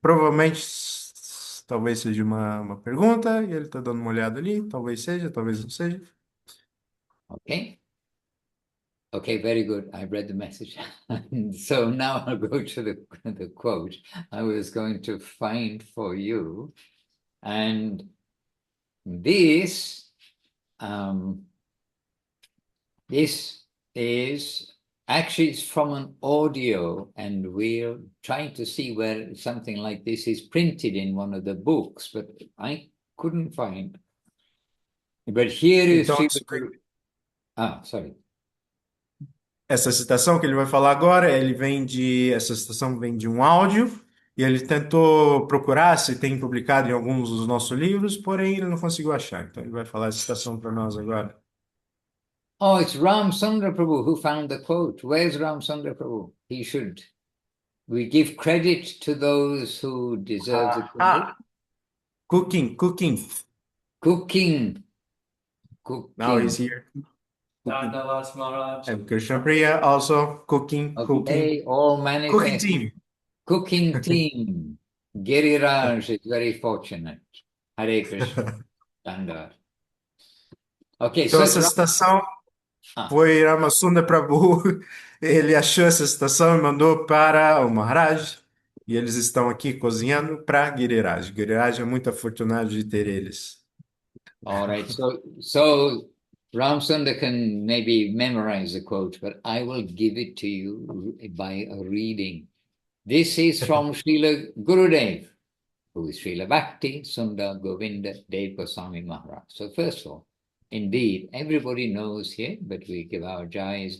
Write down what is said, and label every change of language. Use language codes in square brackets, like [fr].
[pt] Provavelmente, talvez seja uma pergunta, e ele está dando uma olhada ali. Talvez seja, talvez não seja. [en] Okay. Okay, very good. I read the message. So now I'll go to the quote I was going to find for you. And this is actually it's from an audio, and we're trying to see where something like this is printed in one of the books, but I couldn't find. But here is sorry. [pt] Essa citação que ele vai falar agora, essa citação vem de um áudio, e ele tentou procurar se tem publicado em alguns dos nossos livros, porém ele não conseguiu achar. Então ele vai falar essa citação para nós agora. [en] Oh, it's Ramchandra Prabhu who found the quote. Where's Ramchandra Prabhu? We give credit to those who deserve the credit. Cooking. Now he's here. And Krishna Priya also cooking. All manifest. Cooking team. Cooking team. Giriraj is very fortunate. Hare Krishna. Dandavat. Okay, [pt] Então, [en] so [pt] essa citação ah, foi Ramasunda Prabhu. Ele achou essa citação e mandou para o Maharaj. E eles estão aqui cozinhando para Giriraj. Giriraj é muito afortunado de ter eles. [en] all right. So Ramsunda can maybe memorize the quote, but I will give it to you by a reading. This is from Srila Gurudev, who is Srila Bhakti Sundar Govinda Dev Goswami Maharaj. So first of all, indeed, everybody knows here, but we give our jais.